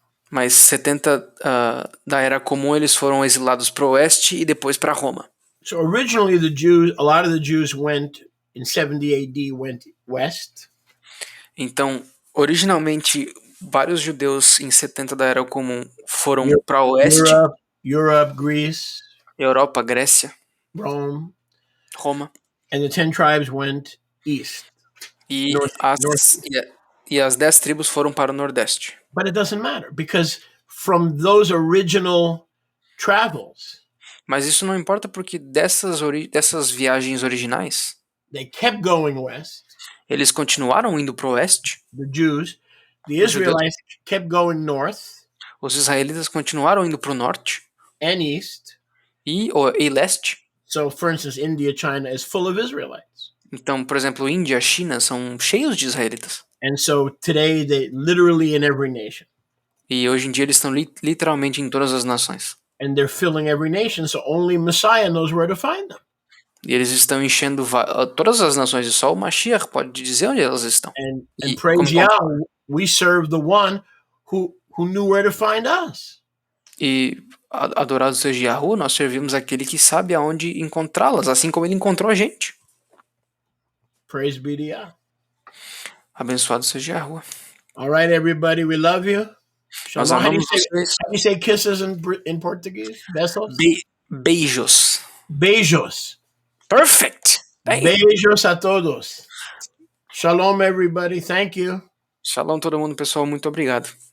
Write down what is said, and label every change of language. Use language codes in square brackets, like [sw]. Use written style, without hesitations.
[pt] mas 70 da Era Comum eles foram exilados para o oeste e depois para Roma. [en] So originally a lot of the Jews went in 70 AD went west. [pt] Então, originalmente, vários judeus em 70 da Era Comum foram para o oeste, [en] Europe, Greece, [pt] Europa, Grécia, [en] Rome, [pt] Roma, [en] and the 10 tribes went east. [pt] e [en] North. [pt] as 10 tribos foram para o nordeste. [en] But it doesn't matter because from those original travels, [pt] Mas isso não importa porque dessas viagens originais, [en] they kept going west, [pt] eles continuaram indo para o oeste, [en] the Jews. The [pt] Os judeus. [en] Israelites kept going north [pt] os israelitas continuaram indo para o norte [en] and east. [pt] e leste. [en] So, for instance, India, China is full of Israelites. [pt] Então, por exemplo, Índia, China são cheios de israelitas. [en] And so today, they literally in every nation. [pt] E hoje em dia eles estão literalmente em todas as nações. [en] And they're filling every nation, so only Messiah knows where to find them. [pt] E eles estão enchendo todas as nações e só o Mashiach pode dizer onde elas estão. [en] And praise Yahweh, we serve the one who knew where to find us. [pt] E adorado seja Yahu, nós servimos aquele que sabe aonde encontrá-las, assim como ele encontrou a gente. [en] Praise be to Yah. [pt] Abençoado seja Yahu. [en] All right, everybody, we love you. [pt] Nós [en] Shalom. How do [pt] amamos vocês. [en] you say kisses in Portuguese? [es] Besos? [pt] Beijos. Beijos. [en] Perfect. [pt] Beijos a todos. [en] Shalom, everybody. Thank you. [pt] Shalom todo mundo, pessoal. Muito obrigado.